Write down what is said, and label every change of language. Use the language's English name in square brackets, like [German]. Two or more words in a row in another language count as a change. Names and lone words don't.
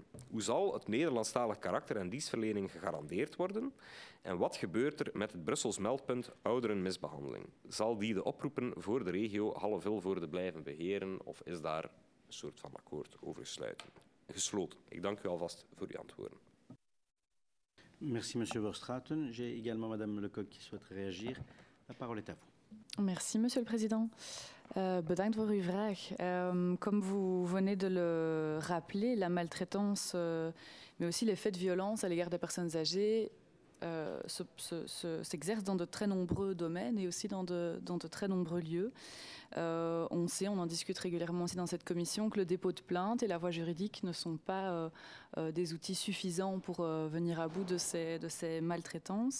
[Dutch] Hoe zal het Nederlandstalig karakter en dienstverlening gegarandeerd worden? En wat gebeurt er met het Brussels meldpunt ouderenmisbehandeling? Zal die de oproepen voor de regio Halle-Vilvoorde blijven beheren of is daar een soort van akkoord over gesloten? Ik dank u alvast voor uw antwoorden. [French] Merci, monsieur Verstraeten. J'ai également madame Lecoq qui souhaite réagir. La parole est à vous. Merci, Monsieur le Président. [Dutch] Bedankt voor uw vraag. [French] Comme vous venez de le rappeler, la maltraitance, mais aussi les faits de violence à l'égard des personnes âgées s'exercent dans de très nombreux domaines et aussi dans de très nombreux lieux. On sait, on en discute régulièrement aussi dans cette commission, que le dépôt de plainte et la voie juridique ne sont pas des outils suffisants pour venir à bout de ces maltraitances.